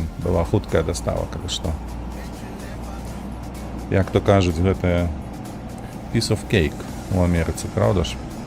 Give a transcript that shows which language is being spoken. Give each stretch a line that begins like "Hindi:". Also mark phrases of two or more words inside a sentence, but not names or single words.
Ukrainian: Була хутка доставка, чи що. Як то кажуть, це
English: piece of cake
Ukrainian: у Америці, правда ж?